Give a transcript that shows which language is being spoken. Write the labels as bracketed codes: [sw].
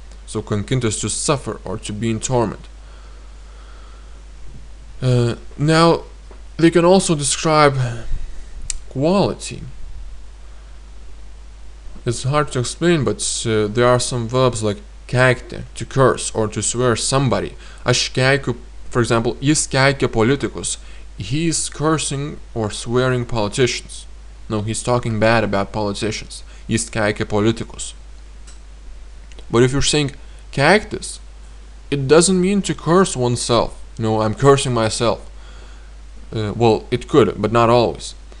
[en] So kankintis, to suffer or to be in torment. Now, they can also describe quality. It's hard to explain, but there are some verbs like keikti, to curse or to swear somebody. [lt] Aš keikiu, [en] for example, [lt] jis keikia politikus. [en] He's cursing or swearing politicians. No, he's talking bad about politicians. [lt] Jis keikia politikus. [en] But if you're saying keiktis, it doesn't mean to curse oneself. No, I'm cursing myself. Well, it could, but not always.